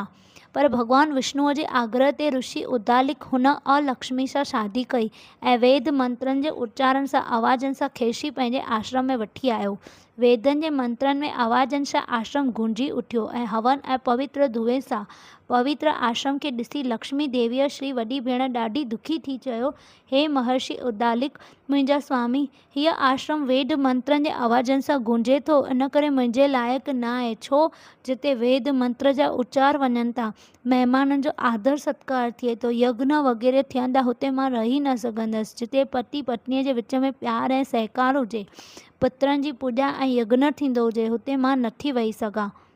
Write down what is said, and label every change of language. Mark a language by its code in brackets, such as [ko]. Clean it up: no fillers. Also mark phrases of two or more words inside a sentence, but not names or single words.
[sd] पर भॻवानु विष्णुअ जे आग्रह ते ऋषि उदालिक हुन अलक्ष्मी सां शादी कई ऐं वेद मंत्रनि जे उच्चारण सां आवाज़नि सां खेसि पंहिंजे आश्रम में वठी आयो। वेदनि जे मंत्रनि में आवाज़नि सां आश्रम गूंजी उथियो ऐं हवन ऐं पवित्र धुए सां पवित्र आश्रम खे ॾिसी लक्ष्मी देवीअ श्री वॾी भेण ॾाढी दुखी थी चयो, हे महर्षि उदालिक, मुंहिंजा स्वामी, हीअ आश्रम वेद मंत्रनि जे आवाज़नि सां गूंजे थो, इन करे मुंहिंजे लाइक़ु न आहे। छो जिते वेद मंत्र जा उच्चार वञनि था, महिमाननि जो आदर सत्कार थिए थो, यज्ञ वग़ैरह थियनि था, हुते मां रही न सघंदसि। जिते पति पत्नीअ जे विच में प्यार ऐं सहकार हुजे, पितरनि जी पूॼा ऐं यज्ञ थींदो हुजे, हुते मां नथी वेही सघां।